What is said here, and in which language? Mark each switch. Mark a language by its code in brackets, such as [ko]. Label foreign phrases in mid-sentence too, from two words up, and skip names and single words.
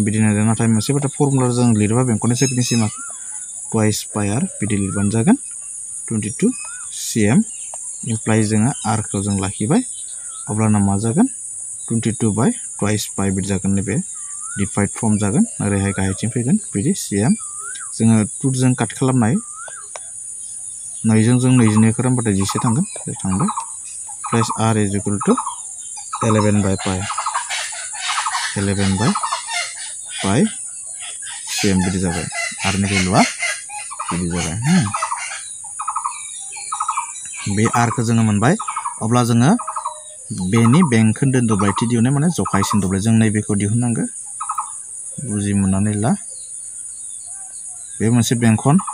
[brx] बिदि नायदों नाथाय मोनसे बाथ्रा फर्मुला जों लिरबा बेंखननि सोरगिदिं सिमा [en] twice pi r [brx] बिदि लिरबानो जागोन 22 cm इमप्लाइ जोङो r खौ जों लाखिबाय अब्लाना मा जागोन 22 बाय [en] twice pi [brx] बिदि जागोन नैबे [en] divided form [brx] जागोन ओरैहाय गाहायथिं फैगोन बिदि cm जोङो 2 जों काट खालामनाय 2 जों 22 खौ रानबाथाय 10 थांगोन थांबाय [en] plus r is equal to [brx] 11 बाय pi cm बिदि जाबाय r नि भेलुआ बिदि जाबाय बे r खौ जोङो मोनबाय अब्ला जोङो बेनि बेंखोन्दो दब्लायथि दिहुननाय माने जखायसिन दब्लाय जों नैबेखौ दिहुननांगौ बुजि मोननानै ला बे मोनसे बेंखन